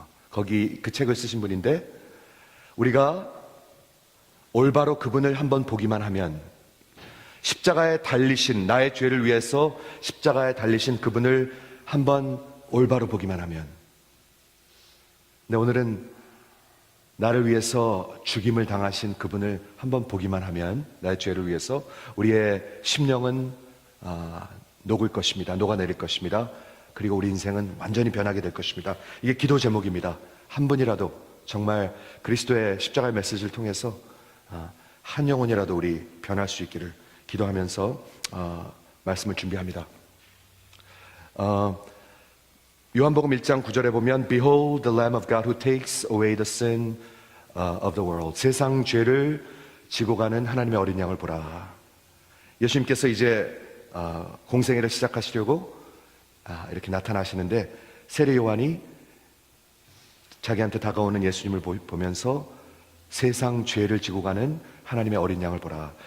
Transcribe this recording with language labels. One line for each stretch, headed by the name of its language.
Korean: 거기 그 책을 쓰신 분인데, 우리가 올바로 그분을 한번 보기만 하면, 십자가에 달리신, 나의 죄를 위해서 십자가에 달리신 그분을 한번 올바로 보기만 하면, 근데 오늘은 나를 위해서 죽임을 당하신 그분을 한번 보기만 하면, 나의 죄를 위해서 우리의 심령은 녹을 것입니다. 녹아내릴 것입니다. 그리고 우리 인생은 완전히 변하게 될 것입니다. 이게 기도 제목입니다. 한 분이라도 정말 그리스도의 십자가의 메시지를 통해서 한 영혼이라도 우리 변할 수 있기를 기도하면서 말씀을 준비합니다. 요한복음 1장 9절에 보면
English: Behold the Lamb of God who takes away the sin of the world.
Korean: 세상 죄를 지고 가는 하나님의 어린 양을 보라. 예수님께서 이제 공생애를 시작하시려고 이렇게 나타나시는데, 세례 요한이 자기한테 다가오는 예수님을 보면서 세상 죄를 지고 가는 하나님의 어린 양을 보라.